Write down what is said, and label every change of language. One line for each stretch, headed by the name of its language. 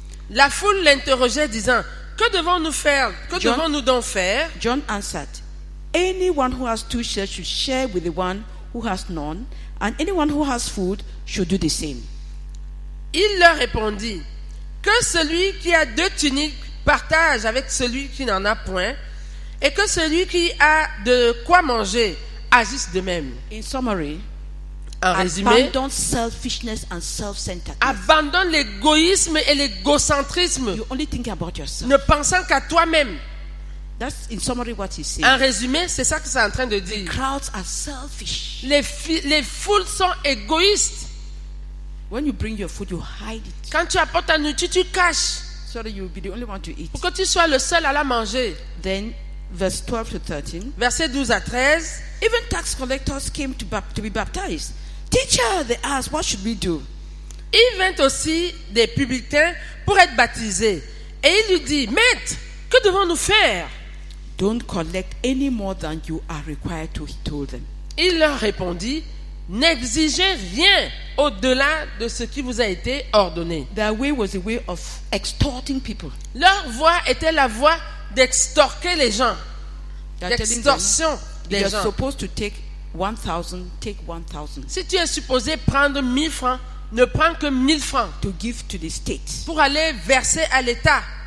French: La foule l'interrogeait disant, que devons-nous faire? Que
English: John-
French: devons-nous donc faire?
English: John answered, anyone who has 2 shares should share with the one who has none, and anyone who has food should do the same.
French: Il leur répondit, que celui qui a 2 tuniques partage avec celui qui n'en a point, et que celui qui a de quoi manger agisse de même.
English: In summary,
French: En résumé,
English: abandon selfishness and self-centeredness.
French: abandonne l'égoïsme et l'égocentrisme,
English: You only think about yourself.
French: ne pensant qu'à toi-même.
English: That's in summary what he's saying.
French: En résumé, c'est ça que c'est en train de dire.
English: Crowds are selfish.
French: Les foules sont égoïstes.
English: When you bring your food, you hide it
French: Quand tu apportes ta nourriture, tu caches
English: so that you will be the only one to eat.
French: pour que tu sois le seul à la manger.
English: Then, verse 12 to 13.
French: Versets 12 à 13.
English: Even tax collectors came to be baptized. Teacher, they asked, what should we do?
French: Il vint aussi des publicains pour être baptisés. Et il lui dit, Maître, que devons-nous faire?
English: Don't collect any more than you are required to, he told them.
French: Il leur répondit, n'exigez rien au-delà de ce qui vous a été ordonné.
English: Their way was a way of extorting people.
French: Leur voie était la voie d'extorquer les gens,
English: They're telling them,
French: d'extorsion des
English: you're
French: gens.
English: supposed to take 1,000, take 1,000
French: Si tu es supposé prendre 1000 francs, ne prends que 1000 francs
English: to give to the state,
French: pour aller verser à l'État,